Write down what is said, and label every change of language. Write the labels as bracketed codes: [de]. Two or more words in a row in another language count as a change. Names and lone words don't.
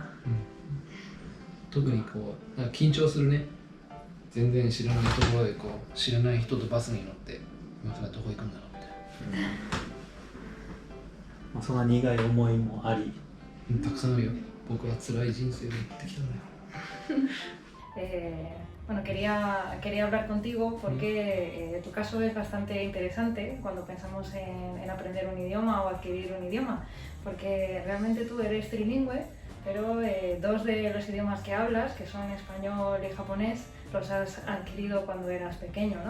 [ja] 特にこうなんか緊張するね。全然知らないところでこう知らない人とバスに乗って今からどこ行くんだろうみたいまあ、そんな苦い思いもあり。な。たくさんあるよ。僕は辛い人生を生きてきたんだよ。 [es] Bueno, quería hablar contigo porque tu caso es bastante interesante cuando pensamos en aprender un idioma o adquirir un idioma, porque realmente tú eres trilingüe, pero dos de los idiomas que hablas, que son español y japonés, los has adquirido cuando eras pequeño, ¿no?